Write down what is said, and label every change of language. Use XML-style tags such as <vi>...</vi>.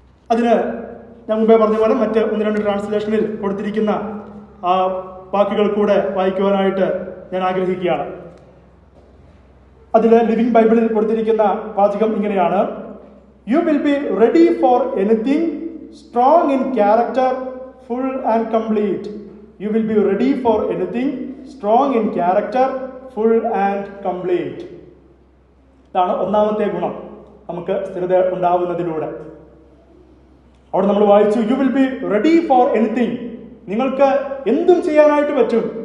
<ml>അതിന് ഞാൻ മുമ്പേ പറഞ്ഞ പോലെ മറ്റ് 1-2 ട്രാൻസ്ലേഷനിൽ കൊടുത്തിരിക്കുന്ന ആ വാക്കുകൾ കൂടെ വായിക്കുവാനായിട്ട് ഞാൻ ആഗ്രഹിക്കുകയാണ്. അതിൽ ലിവിംഗ് ബൈബിളിൽ കൊടുത്തിരിക്കുന്ന വാചകം ഇങ്ങനെയാണ്:</ml> <en>You will be ready for anything, strong in character, full and complete. You will be ready for anything, strong in character, full and complete.</en> <ml>ഇതാണ് ഒന്നാമത്തെ ഗുണം നമുക്ക് സ്ഥിരത ഉണ്ടാവുന്നതിലൂടെ. അവിടെ നമ്മൾ വായിച്ചു,</ml> <en>You will be ready for anything.</en> <ml>നിങ്ങൾക്ക് എന്തും ചെയ്യാനായിട്ട് പറ്റും.</ml>